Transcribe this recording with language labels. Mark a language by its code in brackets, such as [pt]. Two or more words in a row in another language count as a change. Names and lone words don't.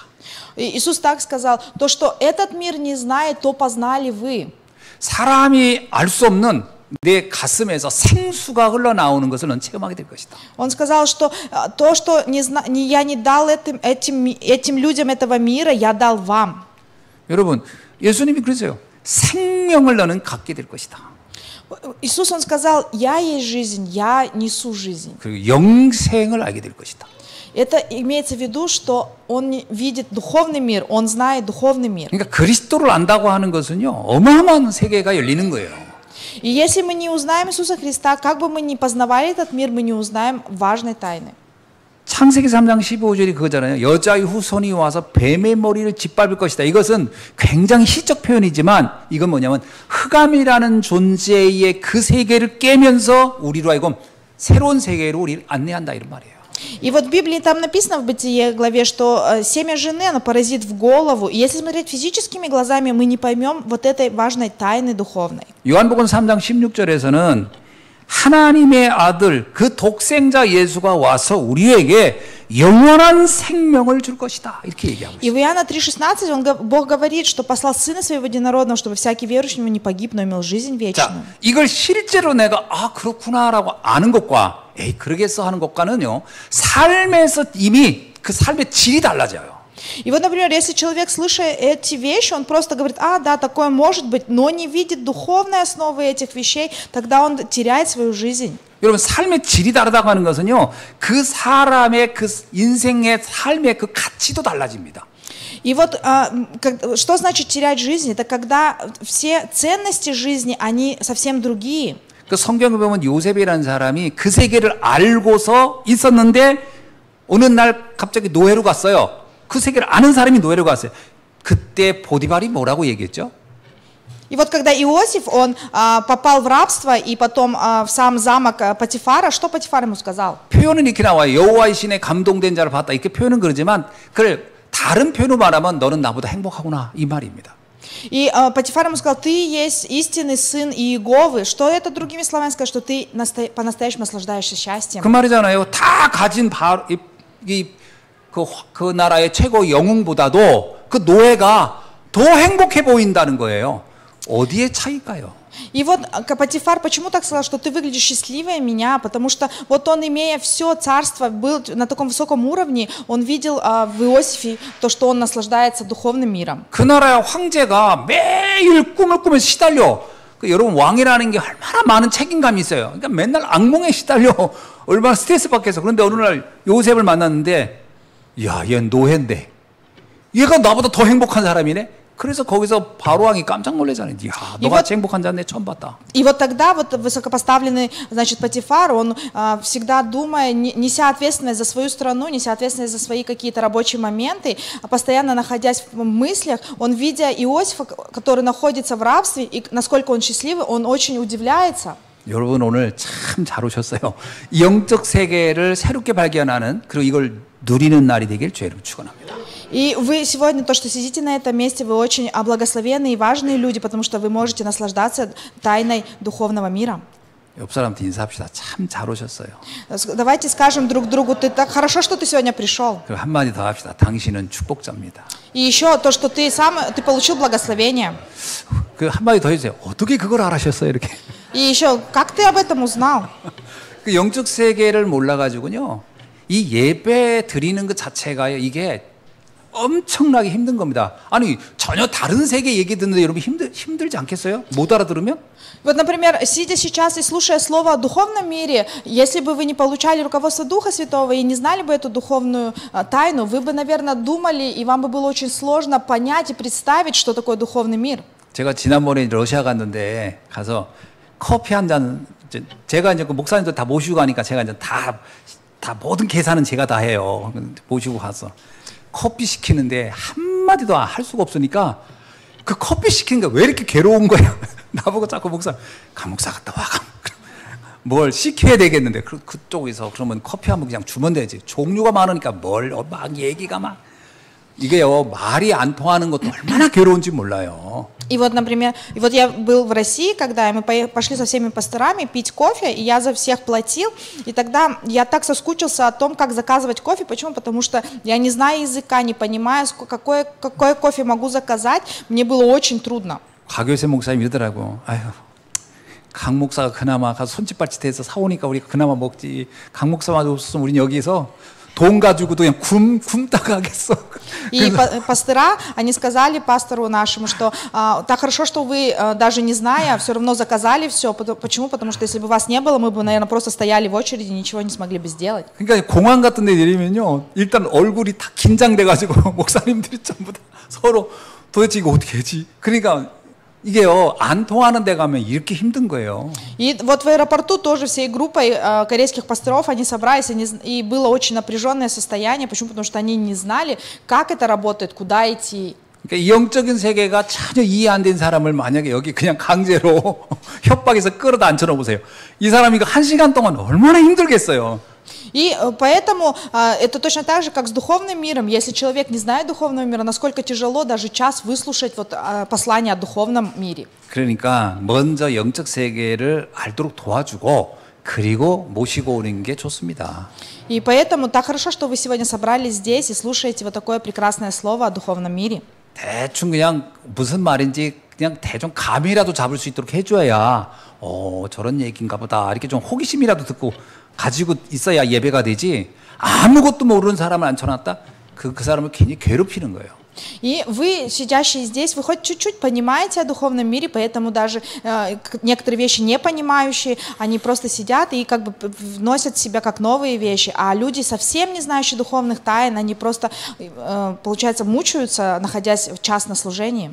[ru] И Иисус так сказал: то, что этот мир не знает, то познали вы. [ko] 사람이 알 수 없는 내 가슴에서 생수가 흘러나오는 것을 넌 체험하게 될 것이다. [ru] Он сказал, что то, что я не дал этим людям этого мира, я дал вам. [ko] 여러분, 예수님이 그러세요. 생명을 너는 갖게 될 것이다. [ru] Иисус, Он сказал: я есть жизнь, я несу жизнь. [ko] 그리고 영생을 알게 될 것이다. [ru] Это имеется в виду, что Он видит духовный мир, Он знает духовный мир. [ko] 그러니까 그리스도를 안다고 하는 것은요, 어마어마한 세계가 열리는 거예요. [ru] И если мы не узнаем Иисуса Христа, как бы мы ни познавали этот мир, мы не узнаем важной тайны. [ko] 창세기 3장 15절이 그거잖아요. 여자의 후손이 와서 뱀의 머리를 짓밟을 것이다. 이것은 굉장히 시적 표현이지만 이건 뭐냐면 흑암이라는 존재의 그 세계를 깨면서 우리로 하여금 새로운 세계로 우리를 안내한다 이런 말이에요. [ru] И вот в Библии там написано в Бытие главе, что семя жены, оно поразит в голову. И если смотреть физическими глазами, мы не поймем вот этой важной тайны духовной. [ko] 요한복음 3장 16절에서는 하나님의 아들 그 독생자 예수가 와서 우리에게 영원한 생명을 줄 것이다. 이렇게 얘기하고 [ru] И [ko] 있어요. [ru] в Иоанна 3,16 Бог говорит, что послал Сына Своего Единородного, чтобы всякий верующий в Него не погиб, но имел жизнь вечную. [ko] 자, 이걸 실제로 내가 그렇구나라고 아는 것과 그러겠어 하는 것과는요. 삶에서 이미 그 삶의 질이 달라져요. [ru] И вот, например, если человек, слыша эти вещи, он просто говорит: да, такое может быть, но не видит духовной основы этих вещей, тогда он теряет свою жизнь. [ko] 여러분, 삶의 질이 다르다고 하는 것은요, 그 사람의 그 인생의 삶의 그 가치도 달라집니다. [ru] И вот что значит терять жизнь? Это когда все ценности жизни, они совсем другие. [ko] 그 성경에 보면 요셉이라는 사람이 그 세계를 알고서 있었는데 어느 날 갑자기 노예로 갔어요. 그 세계를 아는 사람이 노예로 갔어요. 그때 보디발이 뭐라고 얘기했죠? [ru] И вот когда Иосиф, он попал в рабство и потом в сам замок Патифара, что Патифар ему сказал? [ko] 표현은 이렇게 나와요. 여호와의 신에 감동된 자를 봤다. 이렇게 표현은 그러지만 그걸 다른 표현으로 말하면 너는 나보다 행복하구나 이 말입니다. [ru] И Патифар ему сказал: ты есть истинный сын Иеговы. Что это другими словами сказать, что ты по-настоящему наслаждаешься счастьем? [ko] 그 말이잖아요. 다 가진 그 나라의 최고 영웅보다도 그 노예가 더 행복해 보인다는 거예요. 어디에 차이일까요? [ru] И вот Патифар почему так сказал, что ты выглядишь счастливее меня? Потому что вот он, имея все царство, был на таком высоком уровне, он видел в Иосифе то, что он наслаждается духовным миром. [ko] 그 나라의 황제가 매일 꿈을 꾸면서 시달려. 여러분, 왕이라는 게 얼마나 많은 책임감이 있어요. 그러니까 맨날 악몽에 시달려. 얼마나 스트레스 받겠어. 그런데 어느 날 요셉을 만났는데, 야, 얘 노예인데 얘가 나보다 더 행복한 사람이네. 그래서 거기서 바로왕이 깜짝 놀라잖아요. 야, 너같이 행복한 자는 내 처음 봤다. [ru] И вот тогда вот высокопоставленный, значит, Патифар, он всегда думая, неся ответственность за свою страну, неся ответственность за свои какие-то рабочие моменты, постоянно находясь в мыслях, он, видя Иосифа, который находится в рабстве, и насколько он счастливый, он очень удивляется. [ko] 여러분, 오늘 참 잘 오셨어요. 영적 세계를 새롭게 발견하는, 그리고 이걸 누리는 날이 되길 주의로 축원합니다. [ru] И вы сегодня, то, что сидите на этом месте, вы очень благословенные и важные люди, потому что вы можете наслаждаться тайной духовного мира. [ko] 옆 사람한테 인사합시다. 참 잘 오셨어요. [ru] Давайте скажем друг другу: ты так хорошо, что ты сегодня пришел. [ko] 그리고 한마디 더 합시다. 당신은 축복자입니다. [ru] И еще то, что ты получил благословение. [ko] 그 한마디 더 해주세요. 어떻게 그걸 알아셨어요? 이렇게. [ru] И еще, как ты об этом узнал? [ko] 그 영적 세계를 몰라가지고요. 이 예배 드리는 것 자체가요. 이게 엄청나게 힘든 겁니다. 아니 전혀 다른 세계 얘기 듣는데 여러분 힘들지 않겠어요? 못 알아들으면? [ru] Вот, например, сидя сейчас и слушая слово о духовном мире, если бы вы не получали руководство Духа Святого и не знали бы эту духовную тайну, вы бы, наверное, думали, и вам бы было очень сложно понять и представить, что такое духовный мир. [ko] 제가 지난번에 러시아 갔는데 가서 커피 한 잔, 제가 이제 그 목사님들 다 모시고 가니까 제가 이제 다 모든 계산은 제가 다 해요. 모시고 가서 커피 시키는데 한마디도 할 수가 없으니까 그 커피 시키는 게 왜 이렇게 괴로운 거야? 나보고 자꾸 목사, 목사 갔다 와. 뭘 시켜야 되겠는데 그쪽에서 그러면 커피 한 번 그냥 주면 되지. 종류가 많으니까 막 얘기가 막 이게요 말이 안 통하는 것도 얼마나 괴로운지 몰라요. [ru] И вот, например, я был в России, когда мы пошли со всеми пасторами пить кофе, и я за всех платил, и тогда я так соскучился о том, как заказывать кофе. Почему? Потому что я не знаю языка, не понимаю, какой кофе могу заказать. Мне было очень трудно. [ko] 가교세 목사님 이러더라고. 아유, 강 목사가 그나마 가서 손짓발짓해서 사오니까 우리가 그나마 먹지. 강 목사만 없었으면 우린 여기서 돈 가지고도 그냥 굶다가 하겠어. [ru] И пастора, они сказали пастору нашему, что так хорошо, что вы, даже не зная, все равно заказали все. Почему? Потому что если бы вас не было, мы бы, наверное, просто стояли в очереди и ничего не смогли бы сделать. [ko] 그러니까 공항 같은 데 내리면요. 일단 얼굴이 다 긴장돼가지고 목사님들이 전부 다 서로 도대체 이거 어떻게 하지? 그러니까 이게요, 안 통하는 데 가면 이렇게 힘든 거예요. [ru] И вот в аэропорту тоже всей группой корейских пасторов они собрались, и было очень напряженное состояние. Почему? Потому что они не знали, как это работает, куда идти. [ko] 그러니까 이 영적인 세계가 전혀 이해 안 된 사람을 만약에 여기 그냥 강제로 협박해서 끌어다 앉혀놓으세요. 이 사람이 이거 1시간 동안 얼마나 힘들겠어요. [ru] И поэтому это точно так же, как с духовным миром. Если человек не знает духовного мира, насколько тяжело даже час выслушать вот послание о духовном мире. [ko] 그러니까 먼저 영적 세계를 알도록 도와주고 그리고 모시고 오는 게 좋습니다. [ru] И поэтому так хорошо, что вы сегодня собрались здесь и слушаете вот такое прекрасное слово о духовном мире. [ko] 대충 그냥 무슨 말인지 그냥 대충 감이라도 잡을 수 있도록 해줘야 저런 얘기인가 보다 이렇게 좀 호기심이라도 듣고 가지고 있어야 예배가 되지. 아무것도 모르는 사람을 앉혀놨다? 그 사람을 괜히 괴롭히는 거예요. [ru] И вы, сидящие здесь, вы хоть чуть-чуть понимаете о духовном мире, поэтому даже некоторые вещи не понимающие, они просто сидят и как бы вносят в себя как новые вещи, а люди, совсем не знающие духовных тайн, они просто, получается, мучаются, находясь в час на служении.